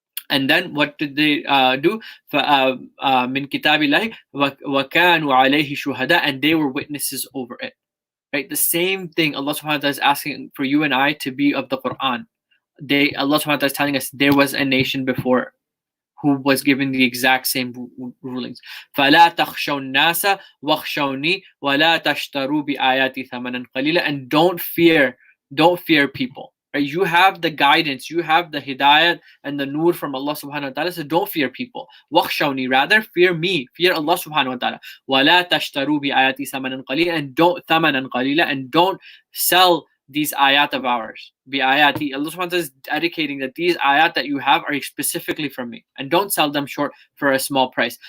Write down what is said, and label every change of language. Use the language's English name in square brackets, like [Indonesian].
[English] And then what did they do? [Arabic] مِنْ كِتَابِ اللَّهِ وَكَانُوا عَلَيْهِ شُهَدَاء, [English] and they were witnesses over it. Right? The same thing Allah subhanahu wa ta'ala is asking for you and I to be of the Quran. Allah subhanahu wa ta'ala is telling us there was a nation before who was given the exact same rulings. [Arabic] فَلَا تَخْشَوْا النَّاسَ وَخْشَوْنِي وَلَا تَشْتَرُوا بِآيَاتِ ثَمَنًا قَلِيلًا, [English] and don't fear people. Right? You have the guidance, you have the hidayat and the nur from Allah subhanahu wa ta'ala, so don't fear people. [Arabic] وَخْشَوْنِي, [English] rather fear me, fear Allah subhanahu wa ta'ala. [Arabic] وَلَا تَشْتَرُوا بِآيَاتِ ثَمَنًا قَلِيلًا, [English] and don't [Arabic] ثَمَنًا قَلِيلًا, [English] and don't sell these ayat of ours. Bi-ayati, Allah subhanahu wa ta'ala is dedicating that these ayat that you have are specifically from me, and don't sell them short for a small price.